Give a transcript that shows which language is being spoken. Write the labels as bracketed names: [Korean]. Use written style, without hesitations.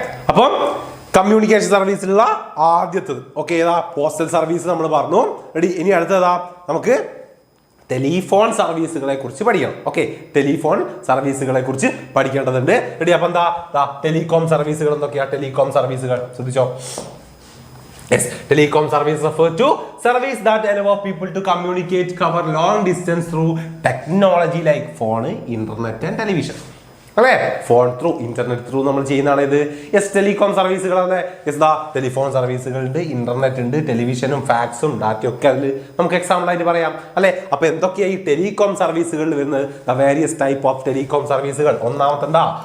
[Malayalam] അപ്പം കമ്മ്യൂണിക്കേഷൻ സർവീസിലുള്ള ആദ്യത്തത് ഏതാ? പോസ്റ്റൽ സർവീസ് നമ്മൾ പറഞ്ഞു. റെഡി? ഇനി അടുത്തതാ നമുക്ക് ടെലിഫോൺ സർവീസുകളെ കുറിച്ച് പഠിക്കണം. ടെലിഫോൺ സർവീസുകളെ കുറിച്ച് പഠിക്കേണ്ടതുണ്ട്. റെഡി? അപ്പൊ എന്താ ടെലികോം സർവീസുകൾ എന്തൊക്കെയാ? ടെലികോം സർവീസുകൾ ശ്രദ്ധിച്ചോ. [English] Telecom service refer to service that allow people to communicate, cover long distance through technology like phone, internet and television. [Malayalam] അല്ലേ? ഫോൺ ത്രൂ, ഇന്റർനെറ്റ് ത്രൂ നമ്മൾ ചെയ്യുന്നതാണ് ഇത്. ടെലികോം സർവീസുകളാണ്. ടെലിഫോൺ സർവീസുകളുണ്ട്, ഇന്റർനെറ്റ് ഉണ്ട്, ടെലിവിഷനും ഫാക്സും ഡാറ്റയും ഒക്കെ അതിൽ നമുക്ക് എക്സാമ്പിൾ ആയിട്ട് പറയാം അല്ലെ. അപ്പൊ എന്തൊക്കെയാണ് ഈ ടെലികോം സർവീസുകളിൽ വരുന്നത്? [English] Various type of telecom സർവീസുകൾ. [Malayalam] ഒന്നാമത്തെ എന്താ?